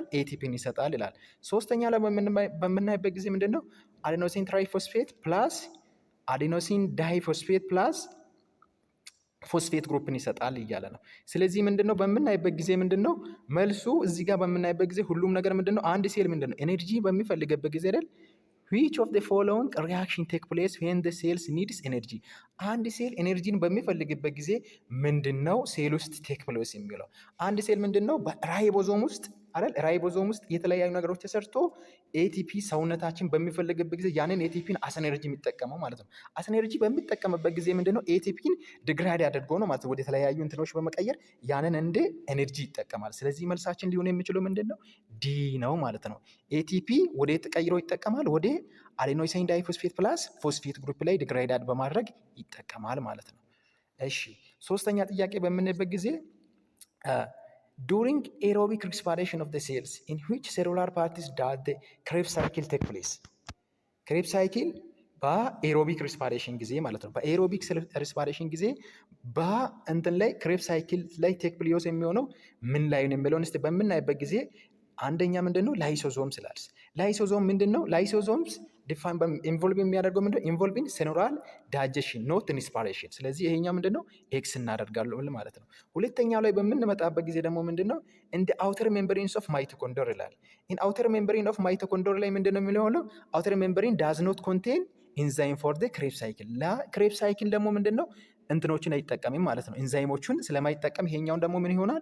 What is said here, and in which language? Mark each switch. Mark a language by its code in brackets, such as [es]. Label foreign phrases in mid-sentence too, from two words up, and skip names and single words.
[am] ኤቲፒን ይሰጣል ይላል። ሶስተኛ ላይ በምናይበት ጊዜ ምንድነው [en] adenosine tri phosphate plus adenosine di phosphate plus phosphate group [am] ይሰጣል እያለ ነው። ስለዚህ ምንድነው በምናይበት ጊዜ ምንድነው መልሱ እዚህ ጋር በምናይበት ጊዜ ሁሉም ነገር ምንድነው አንድ ሴል ምንድነው ኤነርጂ በሚፈልግበት ጊዜ አይደል [en] which of the following reaction take place when the cells needs energy? [am] አንድ ሴል ኤነርጂን በሚፈልግበት ጊዜ ምንድነው ሴል ውስጥ [en] take place [am] የሚለው አንድ ሴል ምንድነው በራይቦዞም ውስጥ አይደል ራይቦዞም ውስጥ የተለያዩ ነገሮች ተሰርቶ ኤቲፒ ሰውነታችን በሚፈልግበት ጊዜ ያንን ኤቲፒን [en] as energy [am] የሚጠቀመው ማለት ነው። [en] as energy [am] በሚጠቀምበት ጊዜ ምንድነው ኤቲፒን ዲግራድ ያደርገው ነው ማለት ነው። ወደ ተለያዩ እንትኖች በመቀየር ያንን እንደ ኤነርጂ ይጠቀማል። ስለዚህ መልሳችን ሊሆን የሚችለው ምንድነው ዲ ነው ማለት ነው። ኤቲፒ ወደ ተቀይሮ ይጠቀማል ወደ [en] adenosine diphosphate plus phosphate group [am] ላይ ዲግራድ በማድረግ ይጠቀማል ማለት ነው። እሺ ሶስተኛ ጥያቄ በምንበት ጊዜ [en] during aerobic respiration of the cells in which cellular parts does the Krebs cycle take place? [am] Krebs cycle [en] aerobic respiration [am] ጊዜ ማለት ነው። [en] aerobic respiration [am] ጊዜ በእንትን ላይ ክሬብስ ሳይክል ላይ [en] take place [am] የሚሆነው ምን ላይ ነው የሚለውን እስቲ በምናይበት ጊዜ አንደኛ ምንድነው ላይሶዞም ስላልስ ላይሶዞም ምንድነው [en] lysosomes define involve [am] የሚያደርገው ምንድነው [en] involving cellular digestion not inspiration። [am] ስለዚህ ይሄኛው ምንድነው ኤክስ እናደርጋለን ማለት ነው። ሁለተኛው ላይ በምንመጣበት ጊዜ ደግሞ ምንድነው እንደ [en] outer membranes of mitochondria [am] ይላል። [en] in outer membrane of mitochondria [am] ላይ ምንድነው የሚለው [en] outer membrane does not contain enzyme for the Krebs cycle። [am] ክሬብስ ሳይክል ደግሞ ምንድነው እንትኖችን አይጠቀምም ማለት ነው። ኢንዛይሞቹን ስለማይጠቀም ይሄኛውን ደግሞ ምን ይሆናል?